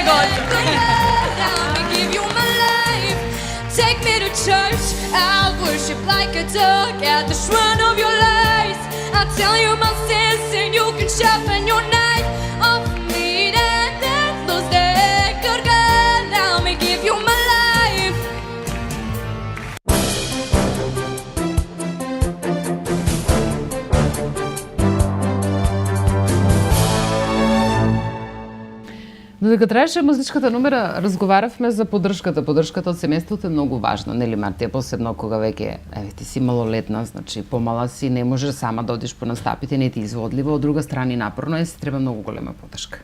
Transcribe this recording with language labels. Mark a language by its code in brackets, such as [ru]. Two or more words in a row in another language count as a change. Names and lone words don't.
[en] Let me give you my life. Take me to church. I'll worship like a dog at the shrine of your lies. I'll tell you my sins and you can sharpen your knife. Offer me that deathless day. Good God, let me give you my life. [mk] Додека траеше музичката номера, разговаравме за поддршката. Поддршката од семејството е многу важна, нели Мартија, посебно кога веќе ти си малолетна, значи помала си, не можеш сама да одиш по настапите, не ти изводливо, од друга страна напорно е, си треба многу голема поддршка.